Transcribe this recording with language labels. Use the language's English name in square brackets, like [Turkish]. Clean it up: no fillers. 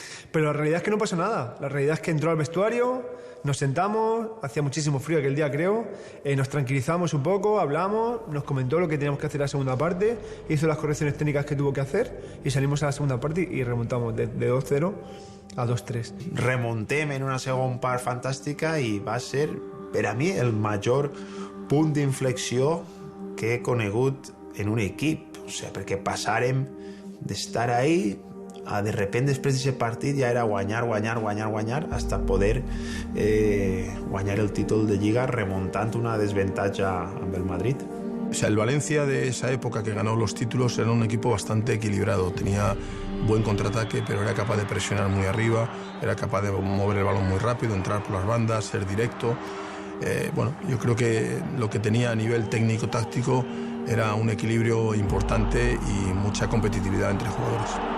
[Spanish] Pero la realidad es que no pasó nada. La realidad es que entró al vestuario, nos sentamos, hacía muchísimo frío aquel día, creo, nos tranquilizamos un poco, hablamos, nos comentó lo que teníamos que hacer en la segunda parte, hizo las correcciones técnicas que tuvo que hacer y salimos a la segunda parte y remontamos de 2-0 a 2-3. [Catalan] Remontem en una segona part fantàstica i va ser, per a mi, el major punt d'inflexió que he conegut en un equip. O sigui, perquè passàrem d'estar ahí a [Spanish] de repente [Catalan] després d'aquest partit ja era guanyar hasta poder guanyar el títol de Lliga remontant una desventaja amb el Madrid. [Spanish] O sea, el Valencia de esa época que ganó los títulos era un equipo bastante equilibrado, tenía buen contraataque, pero era capaz de presionar muy arriba, era capaz de mover el balón muy rápido, entrar por las bandas, ser directo. Bueno, yo creo que lo que tenía a nivel técnico-táctico era un equilibrio importante y mucha competitividad entre jugadores.